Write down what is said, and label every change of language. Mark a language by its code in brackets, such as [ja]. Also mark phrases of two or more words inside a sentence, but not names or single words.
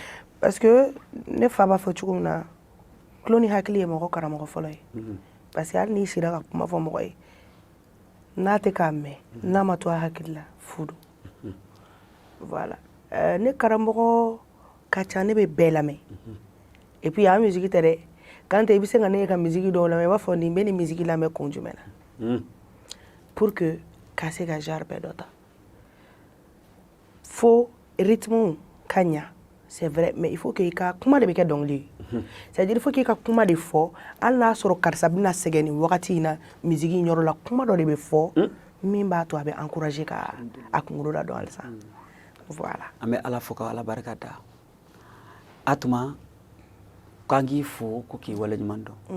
[fr] Parce que [bm] ne fa b'a fɔ cogo min na, tulo ni hakili ye mɔgɔ karamɔgɔ fɔlɔ ye. [fr] Parce que [bm] hali n'i sira ka kuma fɔ mɔgɔ ye, n'a tɛ k'a mɛn, n'a ma to a hakili la, fu don. [fr] Voilà. [bm] Ne karamɔgɔ ka ca, ne bɛ bɛɛ lamɛn. [fr] Et puis [bm] a musique tɛ dɛ. Quand i bɛ se ka ne ka musique dɔw lamɛn, i b'a fɔ nin bɛ nin musique lamɛn kun jumɛn na? [fr] Pour que [bm] ka se ka genre bɛɛ dɔ ta. Fo rythme ka ɲa, [fr] c'est vrai, mais il faut que [bm] i ka kuma de bɛ kɛ dɔnkili ye. [fr] C'est-à-dire il faut que [bm] i ka kuma de fɔ, hali n'a sɔrɔ karisa bɛna sɛgɛn nin wagati in na musique in yɔrɔ la, kuma dɔ de bɛ fɔ min b'a to a bɛ encourager ka a kunkolo la dɔn halisa. [fr] Voilà. [bm] An bɛ Ala fo ka Ala barika da. Atuma k'an k'i fo ko k'i waleɲuman dɔn.